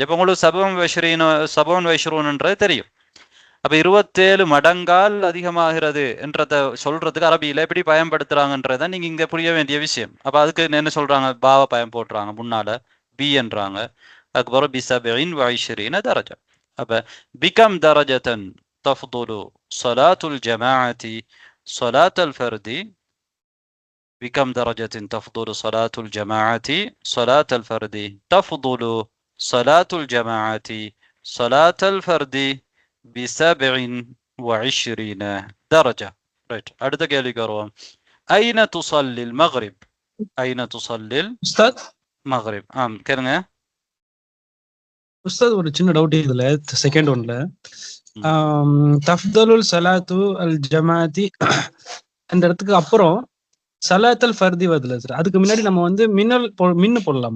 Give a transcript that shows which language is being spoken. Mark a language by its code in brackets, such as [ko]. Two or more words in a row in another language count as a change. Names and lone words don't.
[ta] இப்போ உங்களுக்கு [ar] سبع وعشرون [ta] தெரியும். அப்ப 27 மடங்கால் அதிகமாகிறது என்றத சொல்றதுக்கு அரபியில எப்படி பயன்படுத்துறாங்கன்றத நீங்க இங்க புரிய வேண்டிய விஷயம். அப்ப அதுக்கு என்ன சொல்றாங்க? பாவ பயம் போடுறாங்க, முன்னால பி என்றாங்க, அதுக்கப்புறம் [ar] بسبع وعشرين درجة. அப்ப بكم درجة تفضل صلاة الجماعة صلاة الفرد. بكم درجة تفضل صلاة الجماعة صلاة الفرد؟ تفضل صلاة الجماعة صلاة الفرد ب27 درجة. [en] right. [ta] அடுத்த கேள்விக்கு வருவோம். [ar] أين تصلي المغرب؟ أين تصلي உஸ்தாத் المغرب؟ கேளுங்க உஸ்தாத். [ta] ஒரு சின்ன டவுட் இதுல, [en] second one [ar] تفضل صلاة الجماعة [ta] அந்த இடத்துக்கு அப்புறம் [ar] صلاة الفرد [ta] வருதுல சார், அதுக்கு முன்னாடி நம்ம வந்து மின்னு போடலாமா?